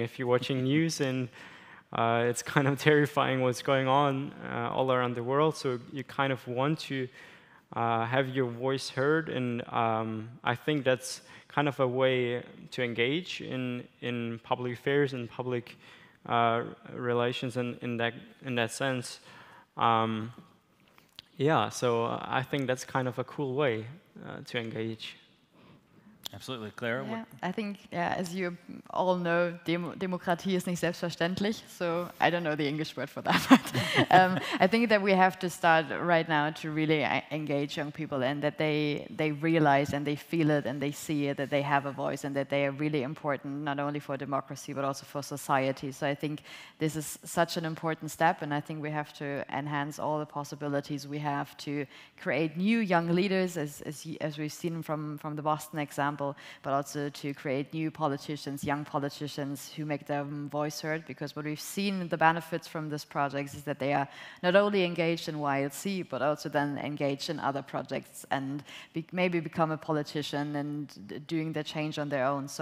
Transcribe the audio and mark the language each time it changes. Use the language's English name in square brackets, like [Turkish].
[English] If you're watching news, and it's kind of terrifying what's going on all around the world, so you kind of want to have your voice heard, and I think that's kind of a way to engage in public affairs and public relations, and in that sense. Yeah, so I think that's kind of a cool way to engage. Absolutely, Clara. Yeah, I think, yeah, as you all know, [German] Demokratie ist nicht selbstverständlich. [English] So I don't know the English word for that, but I think that we have to start right now to really engage young people, and that they realize and they feel it and they see it, that they have a voice and that they are really important, not only for democracy but also for society. So I think this is such an important step, and I think we have to enhance all the possibilities we have to create new young leaders, as we've seen from the Boston example, but also to create new politicians, young politicians who make their voice heard, because what we've seen, the benefits from this project, is that they are not only engaged in YLC, but also then engaged in other projects and maybe become a politician and doing the change on their own.